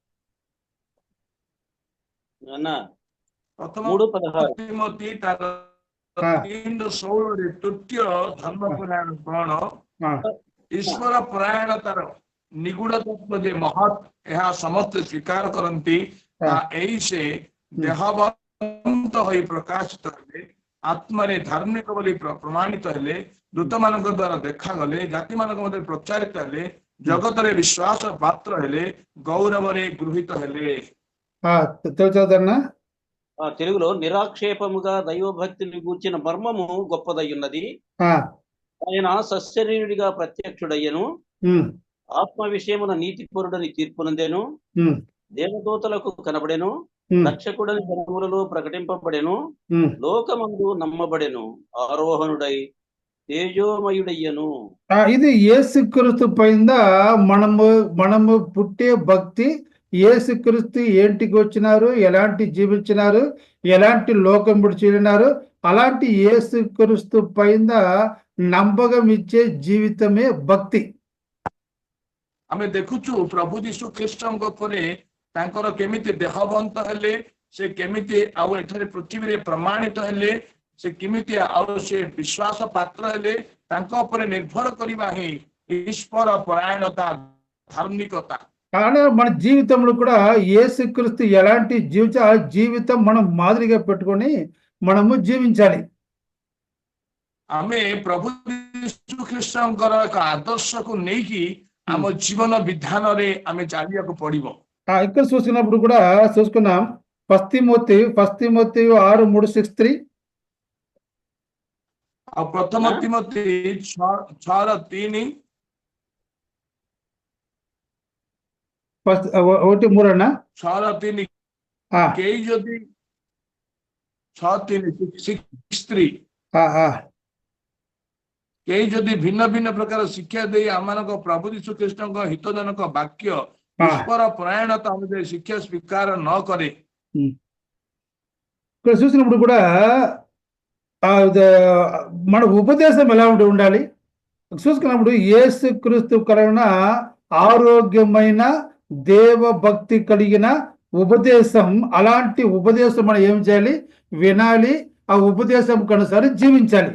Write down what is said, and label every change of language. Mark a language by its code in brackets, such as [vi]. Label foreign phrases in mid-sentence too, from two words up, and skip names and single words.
[or] ତିମୋଥି ତାର 3:16 ତୃତୀୟ ଧର୍ମ ପରାୟଣ କଣ? ଈଶ୍ୱର ପରାୟଣତାର ନିଗୁଡ ତତ୍ତ୍ୱ ଯେ ମହତ୍ ଏହା ସମସ୍ତେ ସ୍ୱୀକାର କରନ୍ତି, ଏଇ ସେ ଦେହବନ୍ତ ହୋଇ ପ୍ରକାଶିତ ହେଲେ, ଆତ୍ମାରେ ଧାର୍ମିକ ବୋଲି ପ୍ରମାଣିତ ହେଲେ, ଦୂତମାନଙ୍କ ଦ୍ୱାରା ଦେଖାଗଲେ, ଜାତି ମାନଙ୍କ ମଧ୍ୟରେ ପ୍ରଚାରିତ ହେଲେ, ଜଗତରେ ବିଶ୍ୱାସ ପାତ୍ର ହେଲେ, ଗୌରବରେ ଗୃହୀତ ହେଲେ। [te] తెలుగులో నిరాక్షేపముగా దైవభక్తిని గూర్చిన మర్మము గొప్పదై ఉన్నది, ఆయన సశరీరుడిగా ప్రత్యక్షుడయ్యను, ఆత్మ విషయమున నీతిపరుడని తీర్పునందెను, దేవదూతలకు కనబడెను, రక్షకుడని జనములలో ప్రకటింపబడెను, లోకమందు నమ్మబడెను, ఆరోహణుడై తేజోమయుడయ్యను। ఇది యేసుక్రీస్తు పైన మనము పుట్టే భక్తి, యేసుక్రీస్తు ఏంటికి వచ్చినారు, ఎలాంటి జీవించినారు, ఎలాంటి లోకం విడిచినారు, అలాంటి యేసుక్రీస్తు పైన నమ్మకం ఇచ్చే జీవితమే భక్తి। [or] ଆମେ ଦେଖୁଛୁ ପ୍ରଭୁ ଯୀଶୁ ଖ୍ରୀଷ୍ଟଙ୍କ ପରେ ତାଙ୍କର କେମିତି ଦେହବନ୍ତ ହେଲେ, ସେ କେମିତି ଆଉ ଏଠାରେ ପୃଥିବୀରେ ପ୍ରମାଣିତ ହେଲେ, ସେ କେମିତି ଆଉ ସେ ବିଶ୍ୱାସ ପାତ୍ର ହେଲେ, ତାଙ୍କ ଉପରେ ନିର୍ଭର କରିବା ହିଁ ଈଶ୍ୱର ପରାୟଣତା, ଧାର୍ମିକତା। [te] కానీ మన జీవితంలో కూడా యేసుక్రీస్తు ఎలాంటి జీవితం మనం మాదిరిగా పెట్టుకొని మనము జీవించాలి। [or] ଆମେ ପ୍ରଭୁ ଯୀଶୁ ଖ୍ରୀଷ୍ଟଙ୍କର ଏକ ଆଦର୍ଶକୁ ନେଇକି ଆମ ଜୀବନ ବିଧାନରେ ଆମେ ଚାଲିବାକୁ ପଡିବ। [te] ఇక్కడ చూసినప్పుడు కూడా చూసుకున్నాం 1 తిమోతి 6:3 [or] ଆଉ 1 ତିମୋଥି 6:3 [te] ఫస్ట్ 1:3 అన్నా. 6:3 ఆ, [or] କେହି ଯଦି 6:3 କେହି ଯଦି ଭିନ୍ନ ଭିନ୍ନ ପ୍ରକାର ଶିକ୍ଷା ଦେଇ ଆମମାନଙ୍କ ପ୍ରଭୁ ଯୀଶୁ ଖ୍ରୀଷ୍ଟଙ୍କ ହିତଜନକ ବାକ୍ୟ ଈଶ୍ୱର ପରାୟଣତା ଅନୁଯାୟୀ ଶିକ୍ଷା ସ୍ୱୀକାର ନ କରେ, [te] ఇక్కడ చూసినప్పుడు కూడా మన ఉపదేశం ఎలా ఉండాలి చూసుకున్నప్పుడు యేసుక్రీస్తు కలన ఆరోగ్యమైన దేవభక్తి కలిగిన ఉపదేశం, అలాంటి ఉపదేశం మనం ఏం చేయాలి, వినాలి, ఆ ఉపదేశం కనుసారి జీవించాలి.